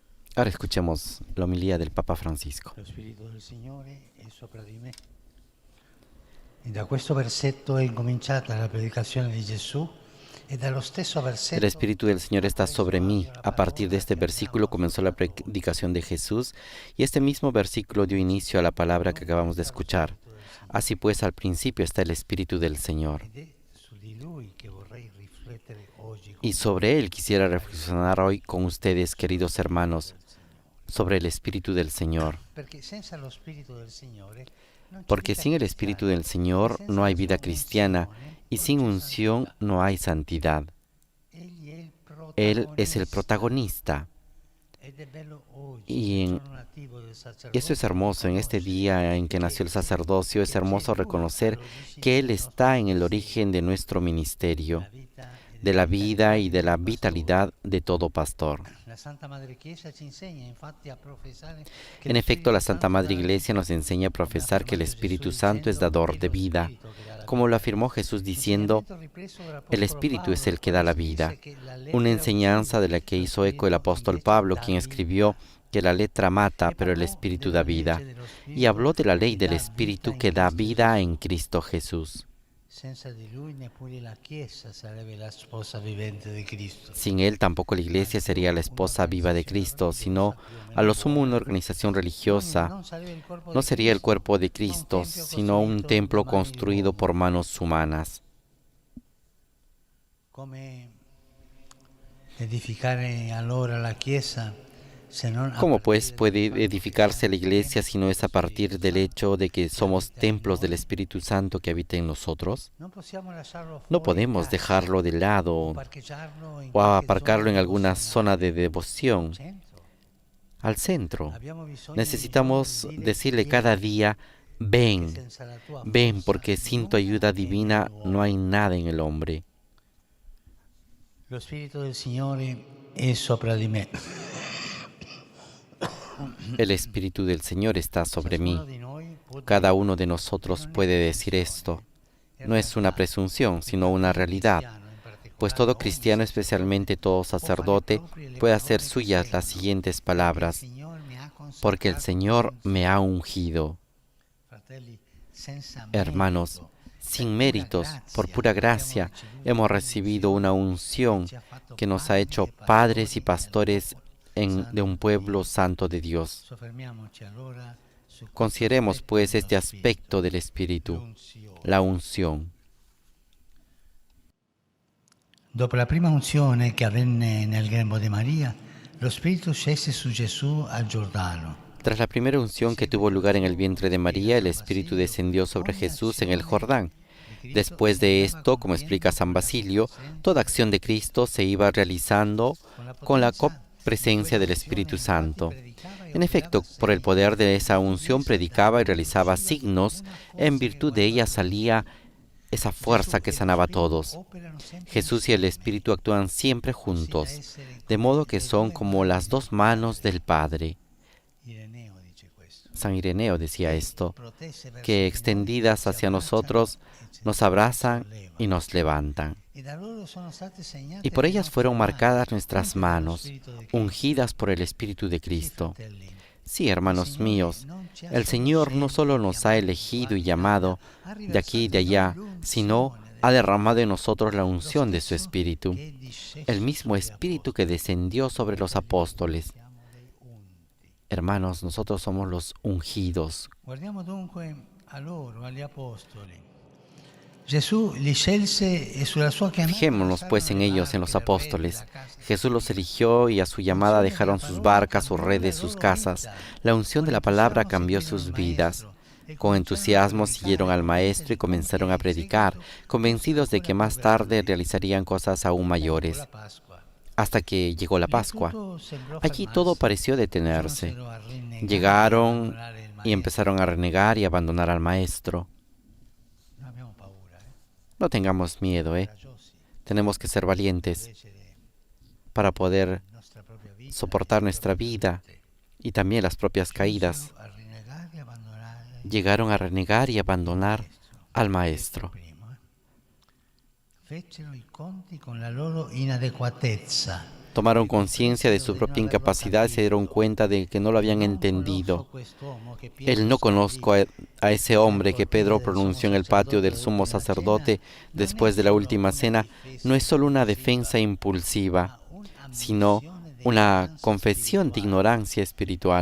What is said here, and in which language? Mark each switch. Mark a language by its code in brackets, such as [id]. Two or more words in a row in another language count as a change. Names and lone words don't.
[es] Ahora escuchemos la homilía del Papa Francisco. [it] Lo Spirito del Signore è sopra di me. E da questo versetto è incominciata la predicazione di Gesù e dallo stesso [es] El [it] versetto [es] Espíritu del Señor [it] ha [es] está [it] preso [es] sobre mí. [it] avvio la [es] A partir de [it] parola [es] este [it] che [es] versículo [it] abbiamo [es] comenzó la [it] ascoltato. [es] predicación de Jesús y este mismo versículo dio inicio a la palabra que acabamos de [it] Dunque sta lo [es] escuchar. [it] Spirito del Signore [es] Así pues, al principio está el Espíritu del Señor. [it] ed è su di Lui che vorrei riflettere oggi [es] Y [it] con voi, [es] sobre él quisiera [it] cari [es] reflexionar hoy con ustedes, [it] sullo [es] queridos [it] Spirito [es] hermanos, [it] del Signore. [es] sobre el Espíritu del Señor. [it] Perché senza lo Spirito del Signore non c'è [es] Porque [it] vita [es] sin el Espíritu [it] cristiana [es] del [it] e [es] Señor no [it] senza [es] hay [it] la [es] vida [it] sua [es] cristiana [it] unzione [es] y [it] non [es] sin [it] c'è [es] unción [it] santità. [es] no hay santidad. [it] Egli è il [es] Él es el [it] protagonista [es] protagonista. [it] ed è bello oggi, [es] Y [it] nel [es] en [it] giorno nativo del [es] Esto es [it] sacerdozio, [es] hermoso. En este [it] riconoscere [es] día en que nació el sacerdocio, es [it] che c'è [es] hermoso [it] in Lui [es] reconocer que [it] all'origine [es] Él [it] del nostro [es] está en el [it] ministero, [es] origen de nuestro [it] della [es] ministerio, [it] vita e [es] de [it] della [es] la vida [it] vitalità [es] y [it] di [es] de la [it] ogni pastore. [es] vitalidad de todo pastor. [it] La Santa Madre Chiesa ci insegna infatti a professare che [es] En [it] lo [es] efecto, [it] Spirito [es] la Santa [it] Santo [es] Madre [it] dà [es] la Iglesia [it] vita, [es] nos enseña a [it] come ha [es] profesar que el [it] affermato Gesù [es] Espíritu Santo es [it] dicendo [es] dador [it] è [es] de [it] lo [es] vida, [it] Spirito che dà la [es] como lo [it] vita. [es] afirmó Jesús diciendo, [it] Insegnamento ripreso [es] el [it] dall'Apostolo [es] Espíritu es [it] Paolo [es] el que da [it] quando [es] la [it] scrisse [es] vida. [it] che la [es] Una [it] lettera [es] enseñanza [it] uccide, [es] de la que [it] lo [es] hizo eco el [it] Spirito [es] apóstol [it] invece [es] Pablo, [it] dà [es] quien [it] vita. [es] escribió que la letra mata, [it] E [es] pero el [it] parlò [es] Espíritu da [it] della [es] vida, [it] legge dello [es] y [it] Spirito [es] habló de la ley [it] che [es] del [it] dà vita [es] Espíritu [it] in [es] que da [it] Cristo [es] vida [it] Gesù. [es] en Cristo Jesús. [it] Senza di Lui neppure la Chiesa sarebbe la sposa vivente di Cristo, [es] Sin Él tampoco la [it] ma [es] iglesia sería [it] solo [es] la esposa viva de [it] un'organizzazione [es] Cristo, [it] religiosa [es] sino [it] più o [es] a [it] meno [es] lo sumo una [it] buona. [es] organización religiosa. [it] Non sarebbe il corpo [es] No [it] di [es] sería el [it] Cristo, [es] cuerpo de [it] ma un [es] Cristo, [it] tempio [es] sino un [it] costruito da [es] templo [it] mani di [es] construido por [it] uomo. [es] manos humanas. [it] Come edificare allora la Chiesa se non a [es] ¿Cómo pues [it] partire dal [es] puede [it] fatto che [es] edificarse [it] siamo [es] la iglesia [it] templi [es] si no es [it] dello [es] a partir [it] Spirito [es] del [it] Santo [es] hecho de que [it] che [es] somos [it] abita in [es] templos del [it] noi? [es] Espíritu Santo que habita en nosotros? [it] Non possiamo lasciarlo [es] No [it] fuori [es] podemos [it] casa [es] dejarlo de [it] o [es] lado [it] parcheggiarlo in [es] o [it] qualche zona [es] aparcarlo en alguna zona [it] devozionale. [es] de [it] Al [es] devoción, [it] centro [es] al centro. [it] abbiamo bisogno ogni giorno di [es] Necesitamos [it] dire [es] decirle cada [it] vieni, [es] día, [it] perché [es] ven, [it] senza la tua [es] ven, [it] forza [es] porque sin tu [it] nulla [es] ayuda [it] è [es] divina no hay [it] nell'uomo. [es] nada en el hombre. [it] Lo Spirito del Signore è sopra di me. [es] El Espíritu del Señor está sobre [it] Ciascuno [es] mí. [it] di noi può [es] Cada [it] dirlo, [es] uno de [it] che [es] nosotros [it] non è [es] puede decir esto. [it] presunzione, è [es] No es una [it] realtà. [es] presunción, sino [it] Infatti [es] una [it] ogni [es] realidad, [it] cristiano, in [es] pues [it] particolare [es] todo [it] ogni [es] cristiano, [it] sacerdote, [es] especialmente todo [it] può fare [es] sacerdote, [it] proprie le [es] puede hacer [it] parole che [es] suyas las [it] seguono, [es] siguientes [it] perché il [es] palabras, [it] Signore mi ha [es] porque el [it] consacrato con [es] Señor me ha [it] unzione. [es] ungido. [it] Fratelli, senza [es] Hermanos, [it] merito, per [es] sin [it] pura [es] méritos, por [it] grazia, [es] pura [it] abbiamo [es] gracia, [it] ricevuto [es] hemos recibido una [it] che [es] unción [it] ci ha fatto [es] que nos ha [it] padri [es] hecho [it] e [es] padres y [it] pastori nel [es] pastores [it] popolo [es] de un [it] santo di [es] pueblo [it] Dio. [es] santo de Dios. [it] Soffermiamoci allora su questo [es] Consideremos [it] aspetto [es] pues [it] dello [es] este [it] Spirito, [es] aspetto del Espíritu, [it] l'unzione. [es] la unción. [it] Dopo la prima unzione che avvenne nel grembo di Maria, lo Spirito scese su Gesù al Giordano. [es] Tras la primera unción que tuvo lugar en el vientre de María, el Espíritu descendió sobre [it] Ogni [es] Jesús en el [it] azione [es] Jordán. [it] di Cristo [es] Después [it] si [es] de [it] andava [es] esto, como explica [it] compiendo [es] San [it] con la [es] Basilio, [it] complacenza [es] toda [it] del [es] acción de [it] Spirito [es] Cristo se iba realizando [it] con la [es] con la [it] potenza di [es] presencia del [it] quell'unzione [es] Espíritu [it] infatti [es] Santo. [it] predicava e [es] En efecto, [it] operava [es] por el [it] segni [es] poder de [it] e [es] esa [it] di [es] unción [it] essa [es] predicaba y [it] da [es] realizaba [it] usciva [es] signos, [it] una [es] en [it] forza che [es] virtud de [it] guariva [es] ella [it] tutti. [es] salía esa [it] Gesù [es] fuerza que [it] e lo [es] sanaba a [it] Spirito [es] todos. [it] operano sempre [es] Jesús y el [it] insieme, [es] Espíritu actúan siempre [it] così da [es] juntos, [it] essere [es] de [it] come [es] modo que [it] le [es] son [it] due [es] como [it] mani [es] las [it] del [es] dos manos [it] Padre. [es] del Padre. [it] Ireneo dice questo, [es] San Ireneo decía [it] che [es] esto, [it] protese verso [es] que [it] di noi [es] extendidas [it] ci [es] hacia [it] abbracciano [es] nosotros nos [it] e ci [es] abrazan y [it] sollevano. [es] nos levantan. [it] E da loro sono state segnate [es] Y por [it] le [es] ellas [it] nostre [es] fueron [it] mani, [es] marcadas nuestras [it] unte dallo [es] manos, [it] Spirito di Cristo. [es] ungidas por el Espíritu de [it] Sì, [es] Cristo. [it] fratelli, [es] Sí, [it] il [es] hermanos [it] Signore [es] míos, [it] non ci ha [es] el [it] solo [es] Señor no [it] scelti [es] solo [it] e [es] nos ha [it] chiamati [es] elegido [it] qua [es] y [it] e là, [es] llamado [it] ha [es] de aquí y [it] riversato [es] de [it] in noi [es] allá, sino [it] l'unzione [es] ha [it] del [es] derramado en [it] Padre, [es] nosotros la [it] lo [es] unción de su [it] stesso [es] Espíritu, [it] che è disceso [es] el mismo [it] sugli [es] Espíritu que [it] apostoli. [es] descendió sobre los [it] Fratelli, [es] apóstoles. [it] siamo dei unti. [es] Hermanos, nosotros somos los ungidos. [it] Guardiamo dunque a loro, agli apostoli. Gesù li scelse e sulla sua chiamata [es] Fijémonos pues [it] lasciarono [es] en [it] le [es] ellos, en [it] barche, [es] los [it] le reti, [es] apóstoles. [it] la casa di [es] Jesús los [it] Cristo. [es] eligió y a su llamada [it] L'unzione della [es] dejaron sus [it] parola [es] barcas, sus [it] cambiò la [es] redes, sus [it] loro [es] casas. [it] vita. [es] La unción [it] Con [es] de la palabra [it] entusiasmo cambiò seguirono il [es] sus vidas. [it] Maestro e [es] Con [it] cominciarono a [es] entusiasmo siguieron [it] predicare [es] al [it] convinti [es] Maestro y [it] di [es] comenzaron a [it] compiere il [es] predicar, [it] seguito [es] convencidos de [it] ancora [es] que [it] più [es] más tarde [it] grandi. [es] realizarían cosas aún [it] Poi arrivò [es] mayores, [it] la Pasqua. [es] hasta que llegó la [it] Lì [es] Pascua. [it] tutto sembrò [es] Allí todo [it] fermarsi. [es] pareció detenerse. [it] Giunsero a rinnegare e [es] Llegaron [it] abbandonare il [es] y [it] Maestro. [es] empezaron a renegar y abandonar al Maestro. [it] Non abbiamo paura, [es] No tengamos miedo, [it] coraggiosi, [es] Tenemos que ser valientes [it] invece di [es] para poder [it] nostra propria vita, [es] soportar [it] le [es] nuestra [it] proprie [es] vida [it] cadute. [es] y también las propias caídas. [it] Giunsero a rinnegare e abbandonare [es] Llegaron a renegar y [it] il [es] abandonar [it] Maestro. [es] al [it] Detto [es] Maestro. [it] prima, fecero i conti con la loro inadeguatezza. [es] Tomaron conciencia de su propia incapacidad y se dieron cuenta de que no lo habían entendido. El no conozco a ese hombre que Pedro pronunció en el patio del sumo sacerdote después de la última cena no es solo una defensa impulsiva, sino una confesión de ignorancia espiritual.